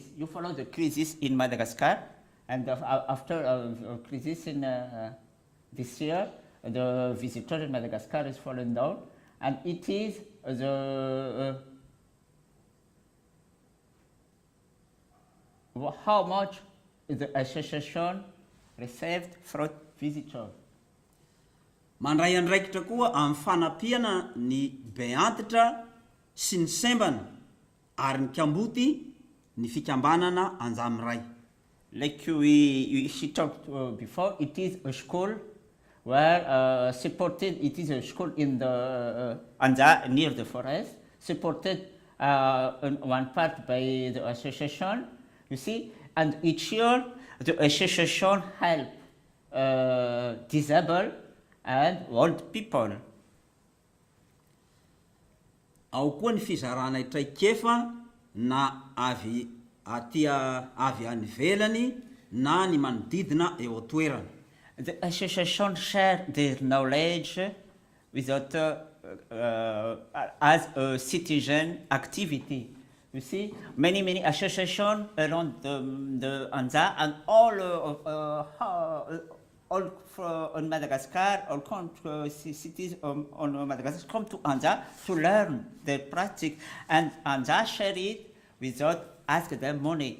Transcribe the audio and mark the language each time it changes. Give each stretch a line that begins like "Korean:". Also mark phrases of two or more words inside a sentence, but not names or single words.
English: You follow the crisis in Madagascar, and after a crisis in this year, the visitor in Madagascar is fallen down, and it is the how much the association received from visitors.
Malagasy: Mandray andraikitra koa amin'ny fanampiana ny beantitra sy ny sembana ary ny kamboty ny fikambanana Anja amiray.
English: Like she talked before, it is a school where supported, it is a school in the Anja near the forest, supported on one part by the association, you see, and each year the association help disabled and old people.
Malagasy: Ao koa ny fizarana itraikefa na avy any velany na ny manodidina eo toerana.
English: The association share their knowledge without as a citizen activity. You see, many associations around the Anja and all on Madagascar, all cities on Madagascar come to Anja to learn their practice, and Anja share it without asking them money.